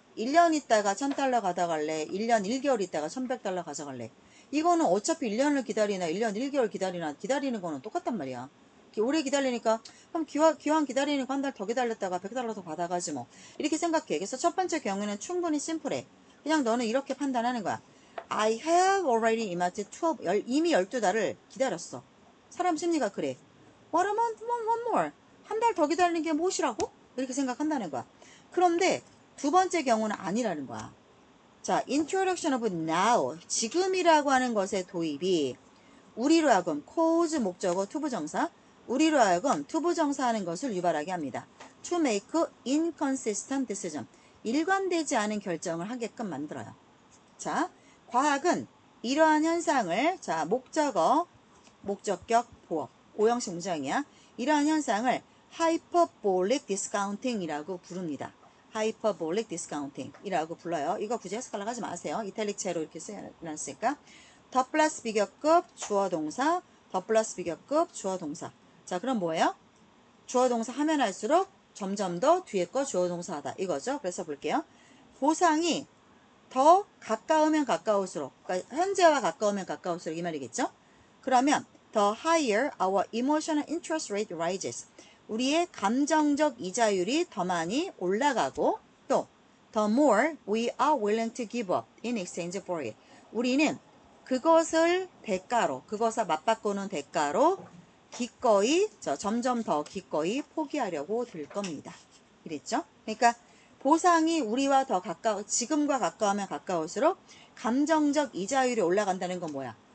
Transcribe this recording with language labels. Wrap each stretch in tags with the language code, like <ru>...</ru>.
<ko>1년 있다가 1,000달러 가져갈래? 1년 1개월 있다가 1,100달러 가져갈래? 이거는 어차피 1년을 기다리나 1년 1개월 기다리나 기다리는 거는 똑같단 말이야. 오래 기다리니까 그럼 기왕 기다리는 거 한 달 더 기다렸다가 100달러 더 받아가지 뭐. 이렇게 생각해. 그래서 첫 번째 경우는 충분히 심플해. 그냥 너는 이렇게 판단하는 거야.</ko> <en>I have already imagined</en> <ko>이미 12달을 기다렸어. 사람 심리가 그래.</ko> <en>What a month, one more.</en> <ko>한 달 더 기다리는 게 무엇이라고? 이렇게 생각한다는 거야. 그런데 두 번째 경우는 아니라는 거야. 자,</ko> <en>introduction of now,</en> <ko>지금이라고 하는 것의 도입이 우리로 하여금 cause 목적어 투부정사, 우리로 하여금 투부정사 하는 것을 유발하게 합니다.</ko> <en>to make inconsistent decision,</en> <ko>일관되지 않은 결정을 하게끔 만들어요. 자, 과학은 이러한 현상을, 자, 목적어, 목적격, 보어, 5형식 문장이야. 이러한 현상을 hyperbolic discounting이라고 부릅니다. hyperbolic discounting이라고 불러요. 이거 굳이 해석하려고 하지 마세요. 이탈릭체로 이렇게 써놨으니까. 더 플러스 비교급 주어 동사, 더 플러스 비교급 주어 동사. 자, 그럼 뭐예요? 주어 동사 하면 할수록 점점 더 뒤에 거 주어 동사 하다. 이거죠. 그래서 볼게요. 보상이 더 가까우면 가까울수록, 그러니까 현재와 가까우면 가까울수록 이 말이겠죠? 그러면</ko> <en>the higher our emotional interest rate rises.</en> <ko>우리의 감정적 이자율이 더 많이 올라가고 또</ko> <en>the more we are willing to give up in exchange for it.</en> <ko>우리는 그것을 대가로, 그것을 맞바꾸는 대가로 기꺼이, 점점 더 기꺼이 포기하려고 들 겁니다. 이랬죠? 그러니까 보상이 우리와 더 지금과 가까우면 가까울수록 감정적 이자율이 올라간다는 건 뭐야?</ko>